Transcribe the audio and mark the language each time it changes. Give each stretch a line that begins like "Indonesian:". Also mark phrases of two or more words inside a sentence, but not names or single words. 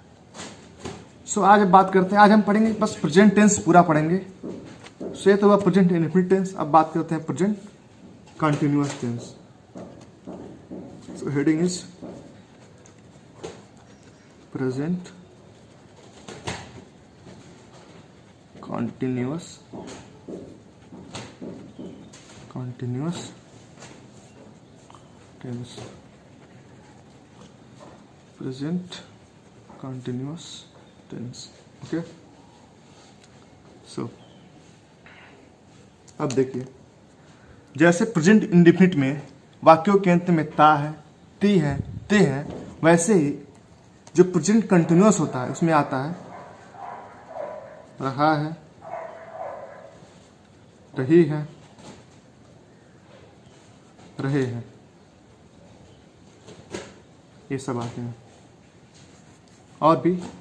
Hindi: सो आज अब बात करते हैं, आज हम पढ़ेंगे बस
English: present tense
Hindi: पूरा पढ़ेंगे। सो ये तो हुआ
English: present indefinite tense.
Hindi: अब बात करते हैं
English: present continuous tense. So heading is present continuous tense, present continuous tense। ओके।
Hindi: सो अब देखिए जैसे
English: present indefinite
Hindi: में वाक्यों के अंत में ता है, ती है, ते है, वैसे ही जो
English: present continuous
Hindi: होता है उसमें आता है रहा है, रही है, रहे हैं, ये सब आते हैं और भी।